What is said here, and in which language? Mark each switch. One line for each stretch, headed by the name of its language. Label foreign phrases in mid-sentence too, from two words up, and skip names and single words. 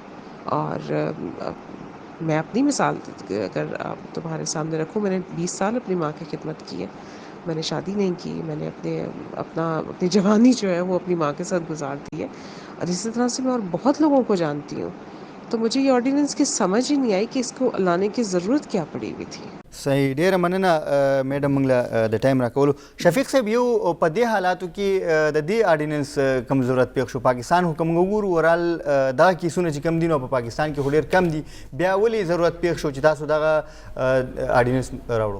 Urdu: اور میں اپنی مثال اگر تمہارے سامنے رکھوں، میں نے 20 سال اپنی ماں کی خدمت کی ہے. میں نے شادی نہیں کی، میں نے اپنی جوانی جو ہے وہ اپنی ماں کے ساتھ گزار دی ہے. اور اسی طرح سے میں اور بہت لوگوں کو جانتی ہوں. تو مجھے یہ آرڈیننس کی سمجھ ہی نہیں آئی کہ اس کو لانے کی ضرورت کیا پڑی ہوئی تھی. صحیح،
Pashto: ډیره مننه میډم موږ له د ټایم راکولو. شفیق صاحب، یو په دې حالاتو کې د دې آرډیننس کم ضرورت پیښ شو؟ پاکستان خو که موږ وګورو اورال دغه کیسونه چې کم دي نو په پاکستان کې خو ډېر کم دي، بیا ولې ضرورت پیښ شو چې تاسو دغه آرډیننس راوړو؟